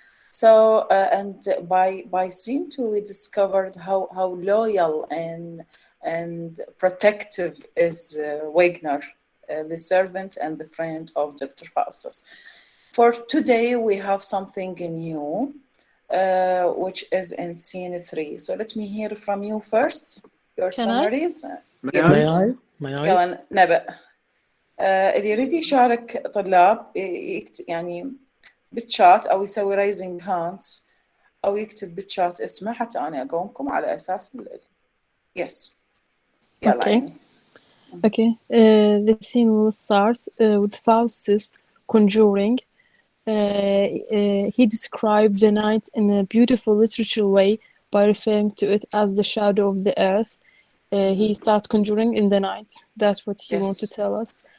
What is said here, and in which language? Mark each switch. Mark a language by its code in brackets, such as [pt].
[en] So, and by scene 2, we discovered how loyal and protective is Wagner, the servant and the friend of Dr. Faustus. For today, we have something new, which is in scene 3. So let me hear from you first, your Can I? summaries. May I? May I? [ar] يلا نبأ. اللي يريد يشارك طلاب يعني بالشات أو يسوي [en] raising hands [ar] أو يكتب بالشات اسمه حتى أنا أقومكم على أساس yes. [en] Okay. Okay. The scene will start with Faustus conjuring. He described the night in a beautiful literature way by referring to it as the shadow of the earth. He started conjuring in the night. That's what he wanted to tell us.